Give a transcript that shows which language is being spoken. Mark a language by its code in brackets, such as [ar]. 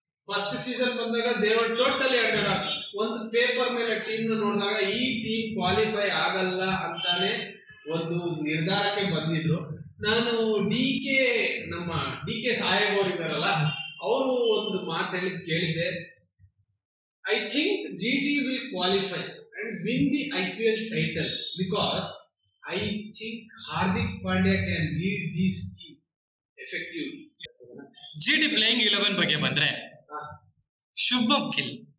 [kn] First season ಬಂದಾಗ ದೇವರ್ totally under dogs. ಒಂದು ಪೇಪರ್ ಮೇಲೆ ಟೀಮ್ ನೋಡಿದಾಗ ಈ ಟೀಮ್ ಕ್ವಾಲಿಫೈ ಆಗಲ್ಲ ಅಂತಾನೆ ಒಂದು ನಿರ್ಧಾರಕ್ಕೆ ಬಂದಿದ್ರು. ನಾನು ನಮ್ಮ DK ಸಾಹೇಬ್ ಅವರು ಇದ್ದಾರಲ್ಲ, ಅವರು ಒಂದು ಮಾತು ಹೇಳಿದ್ ಕೇಳಿದ್ದೆ. [en] I think GT will qualify and win the IPL title because I think Hardik Pandya can lead this team effectively. [kn] GT playing 11 ಬಗ್ಗೆ ಬಂದ್ರೆ ಶುಭ್ಮನ್ ಗಿಲ್,